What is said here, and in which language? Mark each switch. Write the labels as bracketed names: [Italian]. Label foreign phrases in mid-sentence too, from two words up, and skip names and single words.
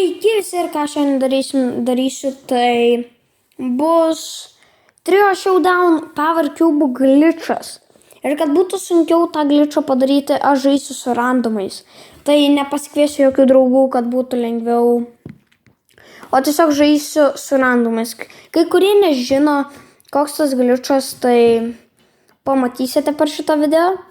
[Lithuanian] Sveiki visi ir ką šiandien darysiu, tai bus [English] trio showdown power cube [Lithuanian] glitchas. Ir kad būtų sunkiau tą glitchą padaryti, aš žaisiu su randomais. Tai nepasikviesiu jokių draugų, kad būtų lengviau. O tiesiog žaisiu su randomais. Kai kurie nežino, koks tas glitchas, tai pamatysite per šitą video.